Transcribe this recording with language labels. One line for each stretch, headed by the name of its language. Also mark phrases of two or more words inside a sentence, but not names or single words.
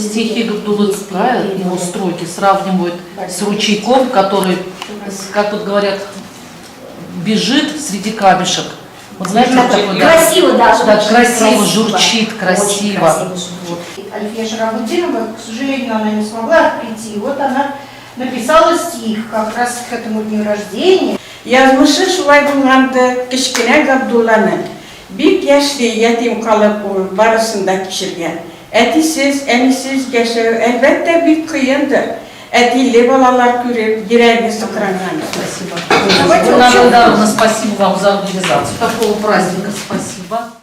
Russian: Стихи Габдулы Тугая, его строки сравнивают с ручейком, который, как вот говорят, бежит среди камешек. Вот знаете, вот такой, красиво даже. Да, красиво, журчит, красиво. Альфия Шарабудинова, к сожалению, она не смогла прийти. Вот она написала стих как раз к этому дню рождения.
Tatar: Yazmışı şulay bulğandı kişkine Gabdula'nı. Bir yaşlı yetim kalıp barısında kişirgen. Etisiz, enisiz yaşıyor elbette bir kıyındır. Etilli balalar görüp yüreği sıkırangan.
Russian: Спасибо. Спасибо вам за организацию такого праздника. Спасибо.